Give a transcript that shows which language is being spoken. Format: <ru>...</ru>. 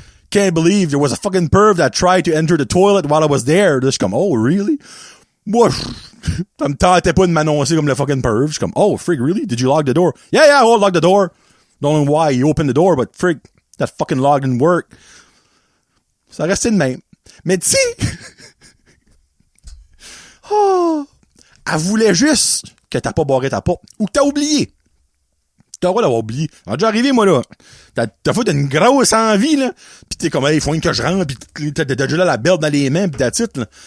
<en>Can't believe there was a fucking perv that tried to enter the toilet while I was there.</en> <fr>Là, je suis comme,</fr> <en>oh, really?</en> <fr>Moi, ça me tentait pas de m'annoncer comme le</fr> <en>fucking perv.</en> <fr>Je suis comme,</fr> <en>oh, frig, really? Did you lock the door? Yeah, I locked the door. Don't know why he opened the door, but frig, that fucking lock didn't work.</en> <fr>Ça restait de même. Mais tu sais, oh, elle voulait juste que t'as pas barré ta porte. Ou que t'as oublié. T'as le droit d'avoir oublié. Ça a déjà arrivé, moi, là. T'as fait une grosse envie, là. Pis t'es comme, hey, il faut que je rentre, pis t'as déjà là la belle dans les mains, pis</fr> <en>that's it,</en> <fr>là.</fr>